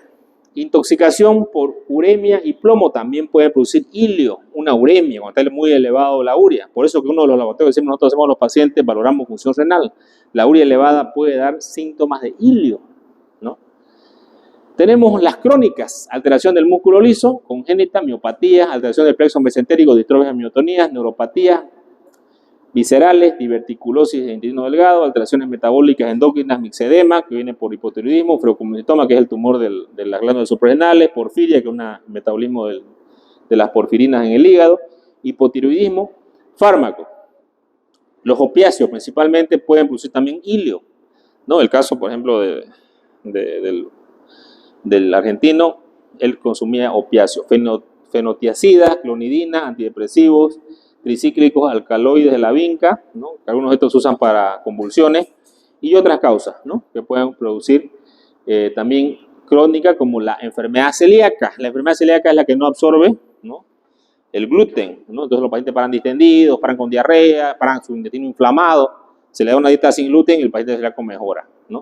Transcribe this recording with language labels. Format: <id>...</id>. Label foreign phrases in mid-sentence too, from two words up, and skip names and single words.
<es>Intoxicación por uremia y plomo también puede producir hilio, una uremia, cuando está muy elevado la urea. Por eso que uno de los laboratorios que nosotros hacemos a los pacientes, valoramos función renal. La urea elevada puede dar síntomas de hilio, ¿no? Tenemos las crónicas, alteración del músculo liso, congénita, miopatía, alteración del plexo mesentérico, distrofias miotonías, neuropatías viscerales, diverticulosis de intestino delgado, alteraciones metabólicas endocrinas, mixedema, que viene por hipotiroidismo, freocomunitoma, que es el tumor de las glándulas suprarrenales, porfiria, que es un metabolismo de las porfirinas en el hígado, hipotiroidismo, fármaco. Los opiáceos principalmente pueden producir también hilio, ¿no? El caso, por ejemplo, del argentino, él consumía opiáceos, fenotiacidas, clonidina, antidepresivos, tricíclicos, alcaloides de la vinca, ¿no? Algunos de estos se usan para convulsiones y otras causas, ¿no? Que pueden producir también crónica como la enfermedad celíaca. La enfermedad celíaca es la que no absorbe, ¿no?, el gluten, ¿no? Entonces los pacientes paran distendidos, paran con diarrea, paran su intestino inflamado, se le da una dieta sin gluten y el paciente celíaco mejora, ¿no?</es>